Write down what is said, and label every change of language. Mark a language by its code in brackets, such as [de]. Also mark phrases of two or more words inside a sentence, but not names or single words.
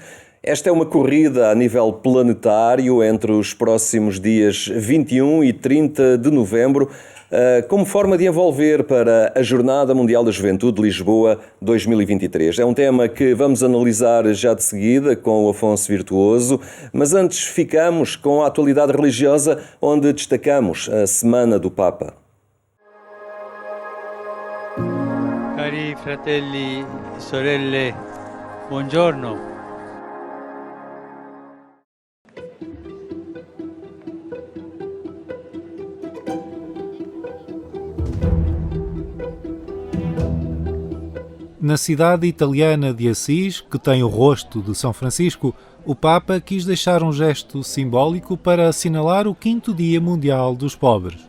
[pt] Esta é uma corrida a nível planetário entre os próximos dias 21 e 30 de novembro, como forma de envolver para a Jornada Mundial da Juventude de Lisboa 2023. É um tema que vamos analisar já de seguida com o Afonso Virtuoso, mas antes ficamos com a atualidade religiosa, onde destacamos a Semana do Papa. [it] Cari fratelli e sorelle, buongiorno. [pt] Na cidade italiana de Assis, que tem o rosto de São Francisco, o Papa quis deixar um gesto simbólico para assinalar o 5º Dia Mundial dos Pobres.